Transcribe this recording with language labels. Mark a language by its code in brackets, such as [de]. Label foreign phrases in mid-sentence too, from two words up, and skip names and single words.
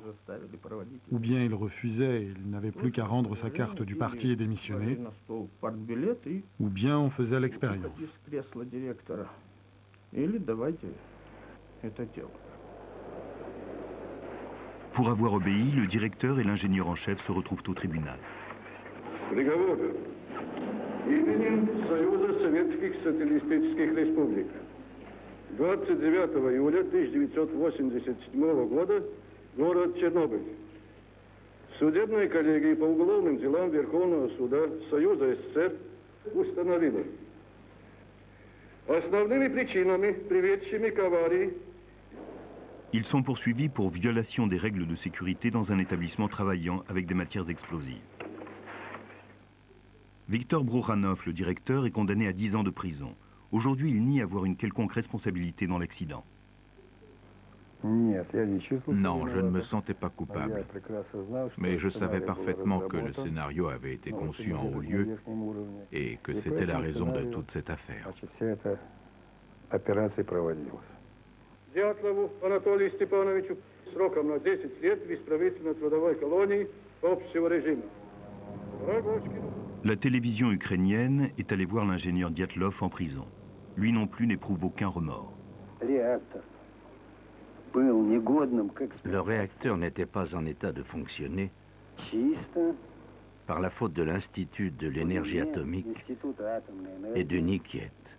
[fr] Ou bien il refusait et il n'avait plus qu'à rendre sa carte du parti et démissionner, ou bien on faisait l'expérience. Pour avoir obéi, le directeur et l'ingénieur en chef se retrouvent au tribunal. [ru] Приговор. Именем Союза Советских Социалистических Республик. 29 июля 1987 года, город Чернобыль. Судебная коллегия по уголовным делам Верховного суда Союза СССР установила. Основными причинами, приведшими к аварии, [fr] Ils sont poursuivis pour violation des règles de sécurité dans un établissement travaillant avec des matières explosives. Viktor Brouhanov, le directeur, est condamné à 10 ans de prison. Aujourd'hui, il nie avoir une quelconque responsabilité dans l'accident. Non, je ne me sentais pas coupable. Mais je savais parfaitement que le scénario avait été conçu en haut lieu et que c'était la raison de toute cette affaire. [ru] Дятлову Анатолию Степановичу сроком на 10 лет в исправительно-трудовой колонии общего режима. Рогочкину. [fr] La télévision ukrainienne est allée voir l'ingénieur Dyatlov en prison. Lui non plus n'éprouve aucun remords. Le réacteur n'était pas en état de fonctionner par la faute de l'Institut de l'énergie atomique et de Nikiet.